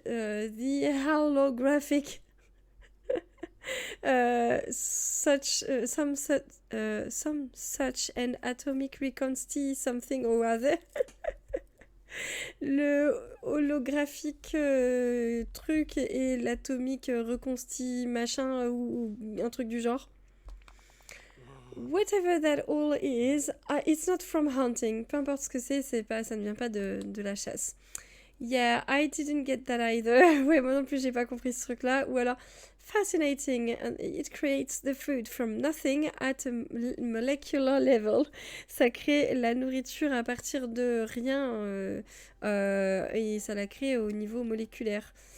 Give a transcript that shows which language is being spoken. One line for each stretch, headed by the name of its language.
English: The holographic some such an atomic reconsti something or other.
French: Le holographique truc et l'atomique reconsti machin ou un truc du genre.
English: Whatever that all is, it's not from hunting.
French: Peu importe ce que c'est pas, ça ne vient pas de la chasse.
English: Yeah, I didn't get that either.
French: Ouais, moi non plus, j'ai pas compris ce truc-là. Ou alors,
English: fascinating. And it creates the food from nothing at a molecular level.
French: Ça crée la nourriture à partir de rien et ça la crée au niveau moléculaire.